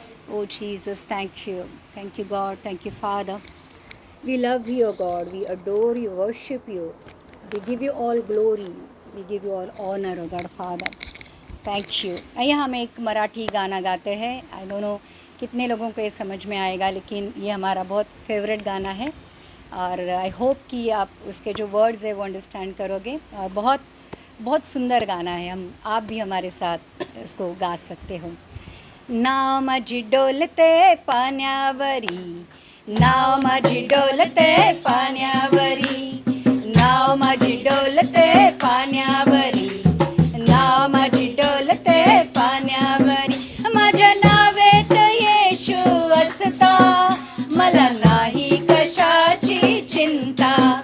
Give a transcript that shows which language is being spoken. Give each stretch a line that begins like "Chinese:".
English: Oh Jesus, thank you God, thank you Father. We love you, O God. We adore you, worship you. We give you all glory. We give you all honor, O God, Father. Thank you.
Hindi: आइए हम एक मराठी गाना गाते हैं.
English: I don't know
Hindi: कितने लोगों को ये समझ में आएगा, लेकिन ये हमारा बहुत फेवरेट गाना है और
English: I hope
Hindi: कि आप उसके जो वर्ड्स है वो अंडरस्टैंड करोगे. और बहुत बहुत सुंदर गाना है. आप भी हमारे साथ इसको गा सकते हो.
Marathi: नाव माझी डोलते पाण्यावरी, नाव माझी डोलते पाण्यावरी, नाव माझी डोलते पाण्यावरी, नाव माझी डोलते पाण्यावरी. माझ्या नावेत येशू असता, मला नाही कशाची चिंता.